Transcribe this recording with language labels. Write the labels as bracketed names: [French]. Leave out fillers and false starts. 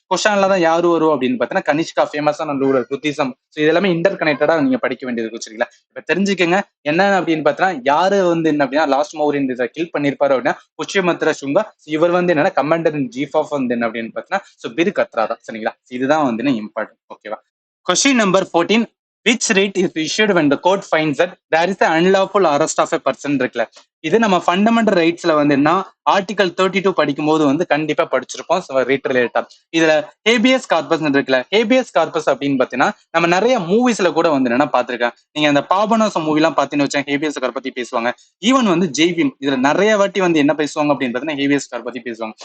[Tamil] குஷான்ல தான் யாரு வரும் அப்படின்னு பார்த்தோன்னா கனிஷ்கா ஃபேமஸான ரூலர் புத்திசம். ஸோ இதெல்லாமே இன்டர் கனெக்டடா நீங்க படிக்க வேண்டியது சரிங்களா. இப்ப தெரிஞ்சுக்கங்க என்ன அப்படின்னு பார்த்தோன்னா யாரு வந்து என்ன அப்படின்னா லாஸ்ட் மௌரியன் கில் பண்ணிருப்பாரு அப்படின்னா புஷ்யமித்ரா சுங்கா. இவர் வந்து என்னன்னா கமாண்டர் இன் சீஃப் ஆஃப் வந்து என்ன அப்படின்னு பார்த்தீங்கன்னா பிரு கத்ரா தான் சரிங்களா. இதுதான் வந்து இம்பார்ட்டன்ட். ஓகேவா. Question number 14. [English] which writ is issued when the court finds that there is an unlawful arrest of a person [Tamil] இருக்குல்ல. இது நம்ம ஃபண்டமெண்டல் ரைட்ஸ்ல வந்து என்ன ஆர்டிகல் 32 படிக்கும் போது வந்து கண்டிப்பா படிச்சிருப்போம் ரேட் ரிலேட்டா. இதுல ஹேபியஸ் கார்பஸ் இருக்குல்ல. ஹேபியஸ் கார்பஸ் அப்படின்னு பாத்தீங்கன்னா நம்ம நிறைய மூவிஸ்ல கூட வந்து என்ன பாத்திருக்கேன். நீங்க அந்த பாபநாசம் மூவி எல்லாம் பாத்தீங்கன்னு வச்சா ஹேபியஸ் கார் பத்தி பேசுவாங்க. ஈவன் வந்து ஜெய்பீம் இதுல நிறைய வாட்டி வந்து என்ன பேசுவாங்க அப்படின்னு பாத்தீங்கன்னா ஹேபியஸ் கார் பத்தி பேசுவாங்க.